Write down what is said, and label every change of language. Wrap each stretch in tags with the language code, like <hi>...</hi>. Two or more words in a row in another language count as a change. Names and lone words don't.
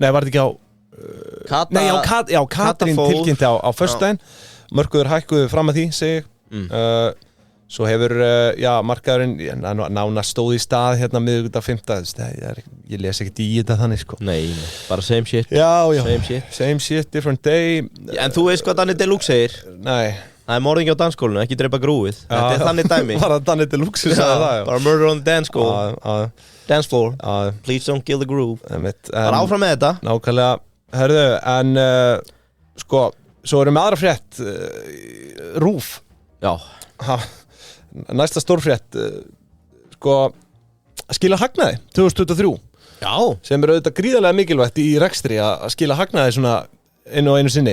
<is>Nei, var þetta ekki á Katrín tilkynnti á föstudaginn. Mörkuður hækkuðu fram að því, segi ég. Svo hefur, markaðurinn nánast stóð í stað hérna miðvikudag 5. Ég les ekkert í þetta þannig sko. Nei, bara</is> <en>same shit.</en> <is>Já,</is> <en>same shit, different day.</en> <is>En þú veist hvað Danny Deluxe segir? Nei. Það er morðingi á dansskólinu, ekki drepa grúið. Þetta er þannig dæmi. Bara Danny Deluxe sagði það, já.</is> <en>Bara murder on the dance school. Dance floor. Please don't kill the groove.</en> <is>Bara áfram með þetta. Nákvæmlega. Hörðu, en sko, svo erum við aðra frétt RÚV. Já. næsta stórfrétt sko, skila hagnaði 2023 Já. Sem auðvitað gríðarlega mikilvægt í rekstri að skila hagnaði svona einu og einu sinni</is>